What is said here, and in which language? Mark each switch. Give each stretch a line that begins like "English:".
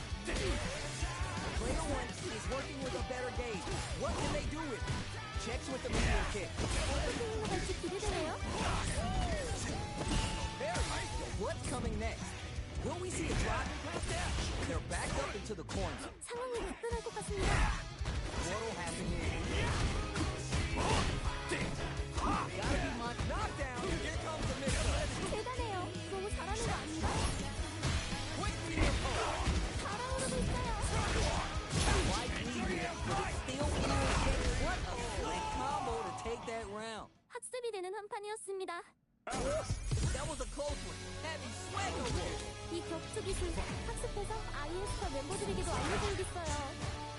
English: Player one is working with a better gauge. What can they do with it? Checks with the medium kick.
Korean: 어떻게 흘러갈지 기대되네요.
English: Very. What's coming next? Will we see a drive impact there? They're backed up into the corner.
Korean: 상황이 급변할 것 같습니다.
English: What'll happen here? Gotta be my knockdown. Here comes the middle.
Korean: 대단해요. 너무 잘하는 거 아닌가?
English: Quick medium poke.
Korean: 달아오르고 있어요.
English: Right knee here, but it's still irritating. What a slick combo to take that round.
Korean: 학습이 되는 한판이었습니다.
English: That was a close one. Heavy swag over there.
Korean: 이 격투 기술 학습해서 IS파 멤버들에게도 알려줘야겠어요.